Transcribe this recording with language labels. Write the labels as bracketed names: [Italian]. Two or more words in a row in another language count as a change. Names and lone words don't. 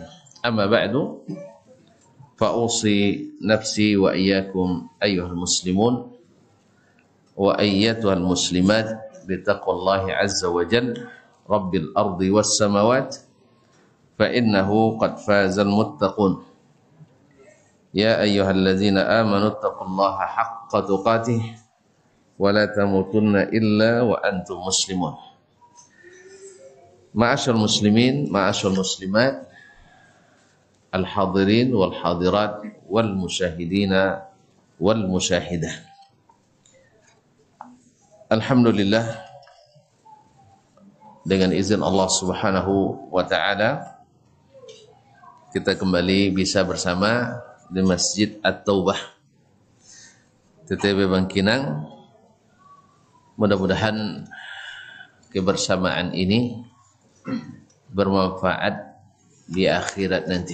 [Arabic] أما بعد فأوصي نفسي وإياكم أيها المسلمون وأيتها المسلمات بتقوى الله عز وجل رب الأرض والسماوات فإنه قد فاز المتقون. يا أيها الذين آمنوا اتقوا الله حق تقاته ولا تموتن إلا وأنتم مسلمون. معاشر المسلمين، معاشر المسلمات، الحاضرين والحاضرات والمشاهدين والمشاهدة. [Indonesian] Alhamdulillah, dengan izin [Arabic] الله سبحانه وتعالى, [Indonesian] kita kembali bisa bersama di Masjid At-Taubah TTB Bangkinang. Mudah-mudahan kebersamaan ini bermanfaat di akhirat nanti.